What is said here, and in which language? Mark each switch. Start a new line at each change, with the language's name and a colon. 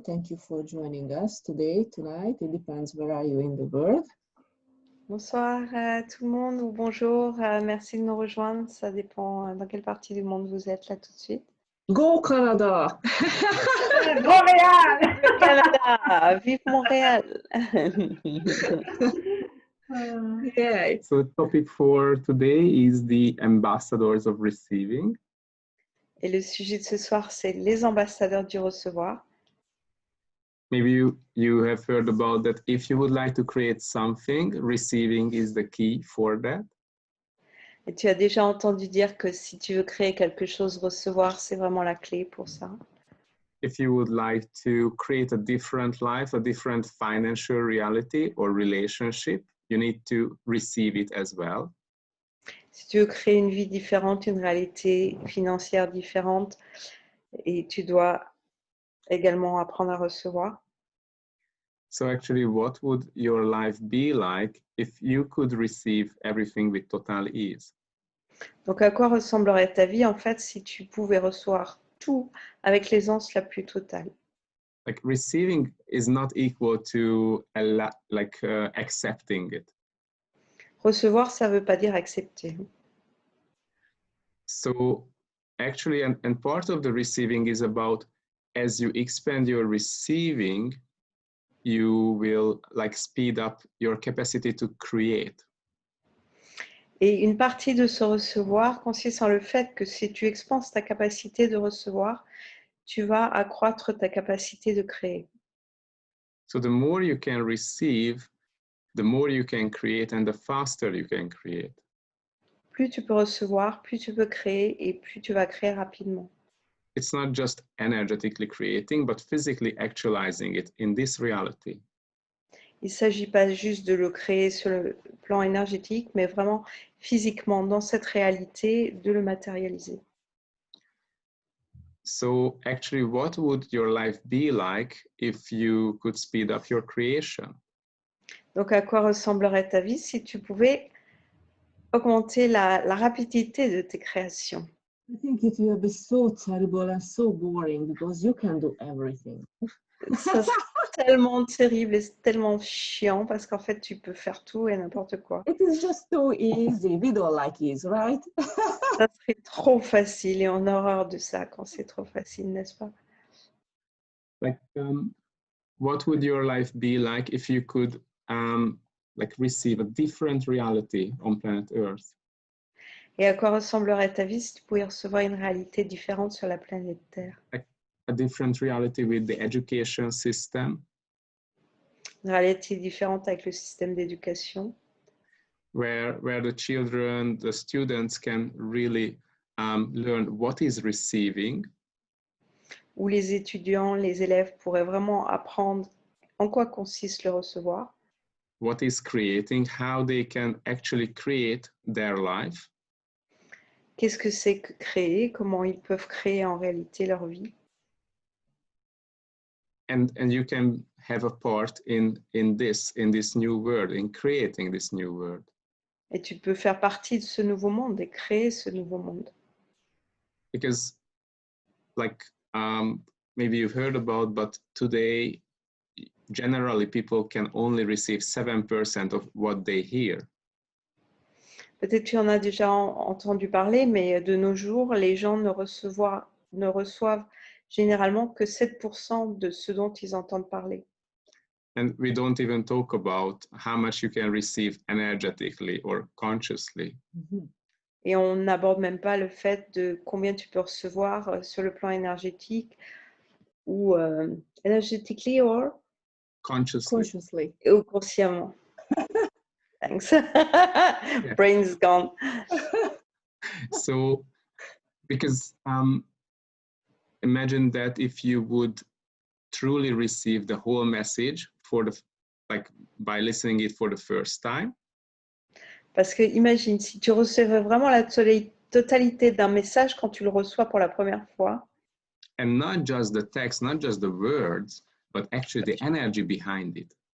English: Thank you for joining us today, tonight. It depends where are you in the world.
French: Bonsoir à tout le monde ou bonjour. Merci de nous rejoindre. Ça dépend dans quelle partie du monde vous êtes là tout de suite.
English: Go Canada!
French: Montréal! Le Canada! Vive Montréal! Yay!
English: So topic for today is the ambassadors of receiving.
French: Et le sujet de ce soir, c'est les ambassadeurs du recevoir.
English: Maybe you have heard about that. If you would like to create something, receiving is the key for that.
French: Et tu as déjà entendu dire que si tu veux créer quelque chose, recevoir, c'est vraiment la clé pour ça.
English: If you would like to create a different life, a different financial reality or relationship, you need to receive it as well.
French: Si tu veux créer une vie différente, une réalité financière différente, et tu dois également apprendre à recevoir.
English: So actually, what would your life be like if you could receive everything with total ease?
French: Donc, à quoi ressemblerait ta vie, en fait, si tu pouvais recevoir tout avec l'aisance la plus totale?
English: Like receiving is not equal to accepting it.
French: Recevoir, ça ne veut pas dire accepter.
English: So actually, and part of the receiving is about as you expand your receiving, you will like speed up your capacity to create.
French: Et une partie de ce recevoir consiste en le fait que si tu expanses ta capacité de recevoir, tu vas accroître ta capacité de créer.
English: So the more you can receive, the more you can create and the faster you can create.
French: Plus tu peux recevoir, plus tu peux créer et plus tu vas créer rapidement.
English: It's not just energetically creating, but physically actualizing it in this reality.
French: Il ne s'agit pas juste de le créer sur le plan énergétique, mais vraiment physiquement, dans cette réalité, de le matérialiser.
English: So actually, what would your life be like if you could speed up your creation?
French: Donc, à quoi ressemblerait ta vie si tu pouvais augmenter la rapidité de tes créations?
English: I think it will be so terrible and so boring because you can do everything.
French: Ça serait tellement terrible et tellement chiant parce qu'en fait, tu peux faire tout et n'importe quoi.
English: It is just too easy. We don't like ease, right?
French: Ça serait trop facile et on a horreur de ça quand c'est trop facile, n'est-ce pas?
English: Like, what would your life be like if you could like receive a different reality on planet Earth?
French: Et à quoi ressemblerait ta vie si tu pouvais recevoir une réalité différente sur la planète Terre?
English: A different reality with the education system,
French: Une réalité différente avec le système d'éducation,
English: where the children, the students can really learn what is receiving,
French: où les étudiants, les élèves pourraient vraiment apprendre en quoi consiste le recevoir,
English: what is creating, how they can actually create their life,
French: qu'est-ce que c'est que créer, comment ils peuvent créer en réalité leur vie.
English: and you can have a part in this new world, in creating this new world.
French: Et tu peux faire partie de ce nouveau monde et créer ce nouveau monde.
English: Because like maybe you've heard about, but today generally people can only receive 7% of what they hear.
French: Peut-être tu en as déjà entendu parler, mais de nos jours, les gens ne reçoivent généralement que 7% de ce dont ils entendent parler.
English: And we don't even talk about how much you can receive energetically or consciously. Mhm.
French: Et on n'aborde même pas le fait de combien tu peux recevoir sur le plan énergétique ou énergétiquement or
English: Consciously.
French: ou consciemment.
English: Thanks. Brain's gone. So, because imagine that if you would truly receive the whole message by listening it for the first time.
French: Parce que imagine, si tu recevais vraiment la totalité d'un message quand tu le reçois pour la première fois.
English: And not just the text, not just the words, but actually the energy behind it.